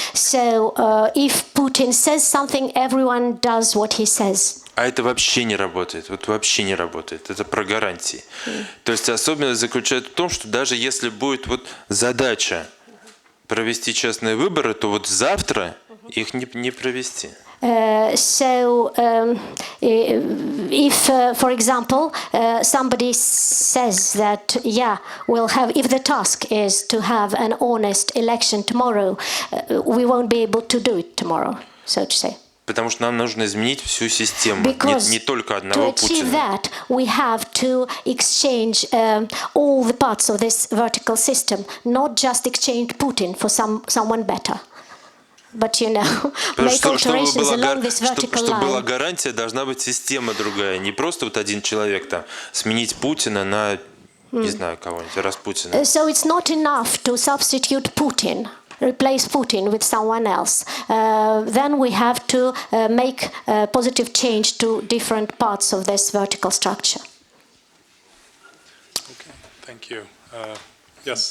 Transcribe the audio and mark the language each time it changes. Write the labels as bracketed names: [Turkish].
[English] So if Putin says something, everyone does what he says. [Russian] А это вообще не работает. Вот вообще не работает. Это про гарантии. То есть особенность заключается в том, что даже если будет вот задача провести честные выборы, то вот завтра их не провести. [English] So if, for example, somebody says that, we'll have, if the task is to have an honest election tomorrow, we won't be able to do it tomorrow, so to say. [Russian] Потому что нам нужно изменить всю систему, не только одного [English] Путина. To achieve [Russian] Путина. [English] that, we have to exchange all the parts of this vertical system, not just exchange Putin for someone better. But you know, make alterations along this vertical line. [Russian] Чтобы была гарантия, должна быть система другая, не просто вот один человек там сменить Путина на, не знаю, кого-нибудь, Распутина. [English] So it's not enough to substitute Putin, replace Putin with someone else. Then we have to make a positive change to different parts of this vertical structure. Okay, thank you. Yes.